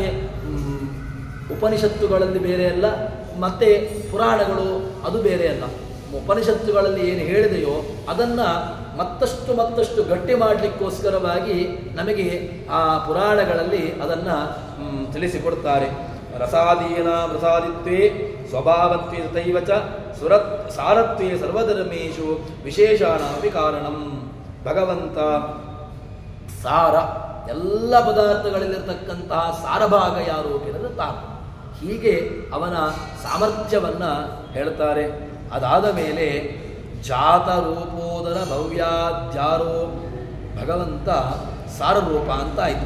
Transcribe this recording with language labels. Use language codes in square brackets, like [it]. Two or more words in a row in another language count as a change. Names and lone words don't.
[kn] ಉಪನಿಷತ್ತುಗಳಲ್ಲಿ ಬೇರೆ ಅಲ್ಲ, ಮತ್ತೆ ಪುರಾಣಗಳು ಅದು ಬೇರೆ ಅಲ್ಲ. ಉಪನಿಷತ್ತುಗಳಲ್ಲಿ ಏನು ಹೇಳಿದೆಯೋ ಅದನ್ನು ಮತ್ತಷ್ಟು ಗಟ್ಟಿ ಮಾಡಲಿಕ್ಕೋಸ್ಕರವಾಗಿ ನಮಗೆ ಆ ಪುರಾಣಗಳಲ್ಲಿ ಅದನ್ನು ತಿಳಿಸಿಕೊಡ್ತಾರೆ. [sa] ರಸಾದೀನ ರಸಾದಿತ್ವೇ ಸ್ವಭಾವತ್ವೇ ತಥೈವ ಚ ಸಾರತ್ವೇ ಸರ್ವಧರ್ಮೇಶು ವಿಶೇಷಾಣಮಪಿ ಕಾರಣಂ. [kn] ಭಗವಂತ ಸಾರ, ಎಲ್ಲ ಪದಾರ್ಥಗಳಲ್ಲಿರ್ತಕ್ಕಂತಹ ಸಾರಭಾಗ ಯಾರು ಕೇಳಿದ್ರೆ ತಾನು. ಹೀಗೆ ಅವನ ಸಾಮರ್ಥ್ಯವನ್ನು ಹೇಳ್ತಾರೆ. ಅದಾದ ಮೇಲೆ ಜಾತರೂಪೋದರ ಭವ್ಯಾದ್ಯಾರೋ ಭಗವಂತ ಸಾರರೂಪ ಅಂತ ಆಯಿತು.